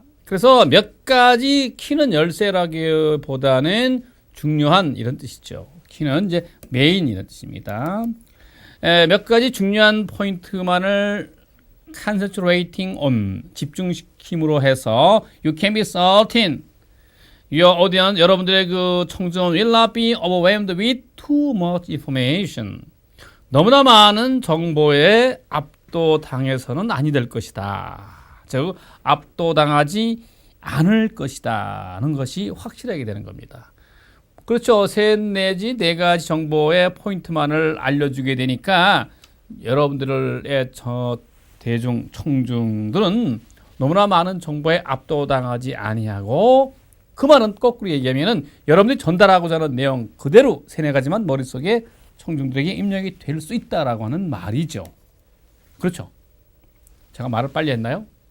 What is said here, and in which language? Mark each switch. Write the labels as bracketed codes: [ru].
[ko] 그래서 몇 가지 키는 열쇠라기보다는 중요한 이런 뜻이죠. 키는 이제 메인 이런 뜻입니다. 몇 가지 중요한 포인트만을 [en] concentrating on [ko] 집중시킴으로 해서 [en] you can be certain your audience, [ko] 여러분들의 그 청중은 [en] will not be overwhelmed with too much information. [ko] 너무나 많은 정보에 압도당해서는 아니 될 것이다. 즉 압도당하지 않을 것이다는 것이 확실하게 되는 겁니다. 그렇죠. 3 내지 4가지 정보의 포인트만을 알려주게 되니까 여러분들의 대중 청중들은 너무나 많은 정보에 압도당하지 아니하고, 그 말은 거꾸로 얘기하면은 여러분들이 전달하고자 하는 내용 그대로 3-4가지만 머릿속에 청중들에게 입력이 될 수 있다라고 하는 말이죠. 그렇죠. 제가 말을 빨리 했나요?